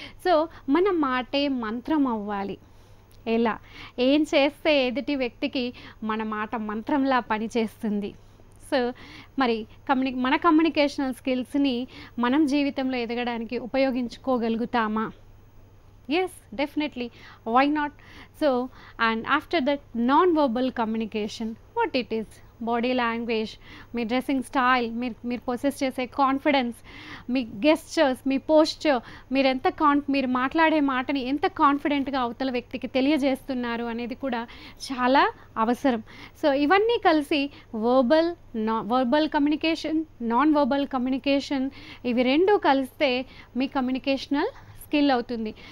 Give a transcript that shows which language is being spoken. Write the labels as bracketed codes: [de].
[te] So మన మాటే మంత్రం అవ్వాలి. ఎలా, ఏం చేస్తే ఎదుటి వ్యక్తికి మన మాట మంత్రంలా పనిచేస్తుంది. సో మరి మన కమ్యూనికేషనల్ స్కిల్స్ని మనం జీవితంలో ఎదగడానికి ఉపయోగించుకోగలుగుతామా? [en] Yes, definitely. Why not? So, and after that, non-verbal communication, what it is? [te] Body language, మీ dressing style, మీరు పొసెస్ చేసే కాన్ఫిడెన్స్, మీ గెస్చర్స్, మీ పోస్చర్, మీరు మాట్లాడే మాటని ఎంత కాన్ఫిడెంట్గా అవతల వ్యక్తికి తెలియజేస్తున్నారు అనేది కూడా చాలా అవసరం. సో ఇవన్నీ కలిసి verbal communication, non verbal communication, ఇవి రెండు కలిస్తే మీ కమ్యూనికేషనల్ స్కిల్ అవుతుంది.